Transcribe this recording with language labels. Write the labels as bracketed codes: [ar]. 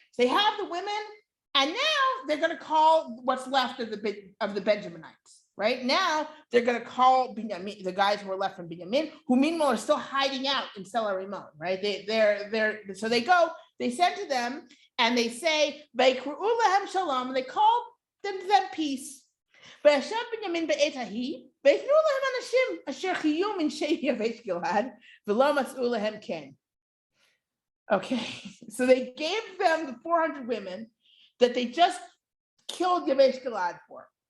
[en] So they have the women, and now they're going to call what's left of the Benjaminites, right? Now they're going to call Binyamin, the guys who are left from Binyamin, who meanwhile are still hiding out in Sela Rimon, right? So they go, they send to them, and they say, [he] Vaikru'u lahem shalom, [en] and they call them peace. [he] וישב בנימין בעת ההיא, ויפנו להם אנשים אשר חיו מנשי יבש גלעד, ולא מצאו להם כן. [en] Okay, so they gave them the 400 women that they just killed Yavesh Gilad for.